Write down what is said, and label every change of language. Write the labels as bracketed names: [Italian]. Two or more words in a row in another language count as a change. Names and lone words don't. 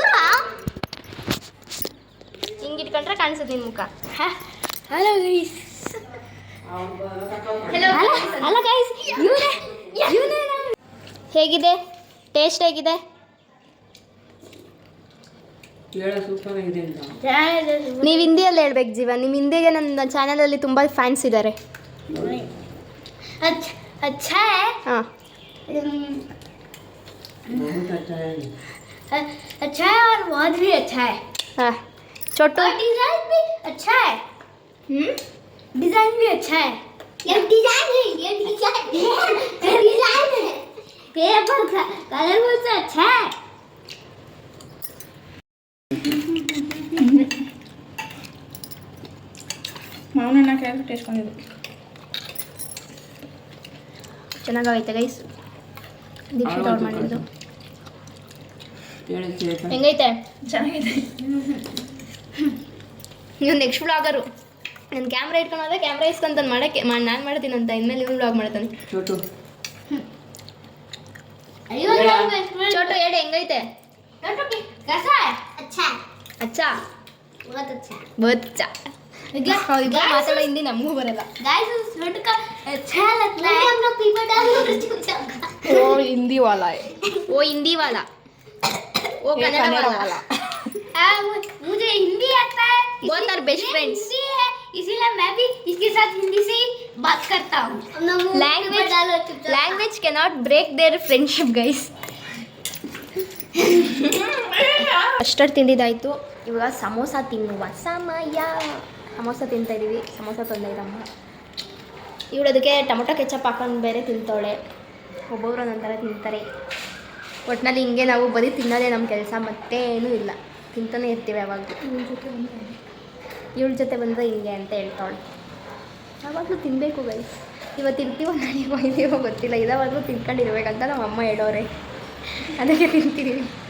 [Kannada] ಹಿಂಗೆ ಇಟ್ಕೊಂಡ್ರೆ ಕಾಣಿಸುತ್ತೆ ನಿನ್ನ ಮುಖ [English] hello guys hello guys [Kannada] ಹೇಗಿದೆ ಟೇಸ್ಟ್ ಹೇಗಿದೆ ನೀವು ಹಿಂದಿಯಲ್ಲಿ ಹೇಳ್ಬೇಕು ಜೀವ ನಿಮ್ಮ ಹಿಂದಿಗೆ ನನ್ನ ಚಾನಲಲ್ಲಿ ತುಂಬ ಫ್ಯಾನ್ಸ್ ಇದ್ದಾರೆ [Hindi] अच्छा है हाँ अच्छा है और बहुत भी अच्छा है हाँ छोटू डिजाइन भी अच्छा है डिजाइन भी अच्छा है ये डिजाइन है ये डिजाइन है ये पर कलर बहुत अच्छा है [Kannada] ಮಾವನ ಕೇಳಿ ಟೇಸ್ಟ್ ಕೊಂಡಿದ್ದು ಚೆನ್ನಾಗೈತೆ ಗೈಸ್ ದೀಕ್ಷಿತ್ ಅವ್ರು ಮಾಡಿದ್ದು ಹೆಂಗೈತೆ ಚೆನ್ನಾಗೈತೆ ನೀವು ನೆಕ್ಸ್ಟ್ ವ್ಲಾಗರು ನನ್ನ ಕ್ಯಾಮ್ರಾ ಇಟ್ಕೊಂಡು ಹೋದ್ರೆ ಕ್ಯಾಮ್ರಾ ಇಸ್ಕೊಂತಾನೆ ಮಾಡೋಕ್ಕೆ ನಾನು ಮಾಡ್ತೀನಿ ಅಂತ ಇನ್ಮೇಲೆ ಇವನು ವ್ಲಾಗ್ ಮಾಡ್ತಾನೆ ಚೋಟು ಚೋಟು ಹೇಳಿ ಹೆಂಗೈತೆ [Hindi] कैसा है अच्छा है ಅಚ್ಚಾ बहुत अच्छा है बहुत अच्छा [Kannada] ಮಾತಾಡೋ ಹಿಂದಿ ನಮಗೂ ಬರಲ್ಲ [Hindi] गाइस उस छोटू का अच्छा लगता है हम लोग पीपा डाल ओ हिंदी वाला है वो हिंदी वाला वो कन्नड़ वाला मुझे हिंदी आता है [English] both are best friends [Hindi] है इसीलिए मैं भी इसके साथ हिंदी से ही बात करता हूँ [English] language cannot break their friendship guys [Kannada] ಕಸ್ಟರ್ಡ್ ತಿಂದಿದ್ದಾಯಿತು ಇವಾಗ ಸಮೋಸ ತಿನ್ನುವ ಸಮಯ ಸಮೋಸ ತಿಂತಾ ಇದ್ದೀವಿ ಸಮೋಸ ತಂದಿದ್ದಮ್ಮ ಇವಳು ಅದಕ್ಕೆ [English] tomato ketchup [Kannada] ಹಾಕೊಂಡು ಬೇರೆ ತಿಂತಾಳೆ ಒಬ್ಬೊಬ್ರು ಒಂದೊಂಥರ ತಿಂತಾರೆ ಒಟ್ಟಿನಲ್ಲಿ ಹಿಂಗೆ ನಾವು ಬರೀ ತಿನ್ನೋದೇ ನಮ್ಮ ಕೆಲಸ ಮತ್ತೇನೂ ಇಲ್ಲ ತಿಂತಾನೆ ಇರ್ತೀವಿ ಯಾವಾಗಲೂ ಇವಳ ಜೊತೆ ಬಂದರೆ ಹಿಂಗೆ ಅಂತ ಹೇಳ್ತಾಳೆ ಯಾವಾಗಲೂ ತಿನ್ನಬೇಕು ಗೈಸ್ ಇವತ್ತು ಇರ್ತೀವೋ ನಾಳೆ ಹೋಯ್ತೀವೋ ಗೊತ್ತಿಲ್ಲ ಇದಾವಾಗಲೂ ತಿನ್ಕೊಂಡಿರ್ಬೇಕಂತ ನಮ್ಮ ಅಮ್ಮ ಹೇಳೋರೆ ಅದಕ್ಕೆ ತಿಂತಿದ್ದೀವಿ